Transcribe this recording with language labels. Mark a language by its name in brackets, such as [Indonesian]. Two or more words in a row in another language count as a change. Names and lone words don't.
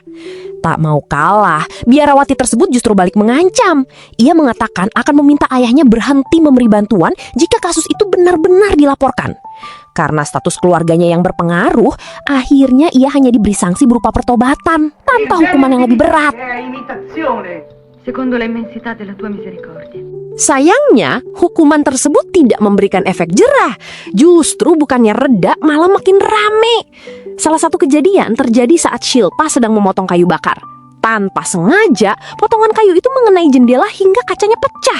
[Indonesian] Tak mau kalah, biarawati tersebut justru balik mengancam. Ia mengatakan akan meminta ayahnya berhenti memberi bantuan jika kasus itu benar-benar dilaporkan. Karena status keluarganya yang berpengaruh, akhirnya ia hanya diberi sanksi berupa pertobatan tanpa hukuman yang lebih berat. [Italian] Secondo la immensità della tua misericordia. [Indonesian] Sayangnya, hukuman tersebut tidak memberikan efek jerah. Justru bukannya reda, malah makin rame. Salah satu kejadian terjadi saat Shilpa sedang memotong kayu bakar. Tanpa sengaja, potongan kayu itu mengenai jendela hingga kacanya pecah.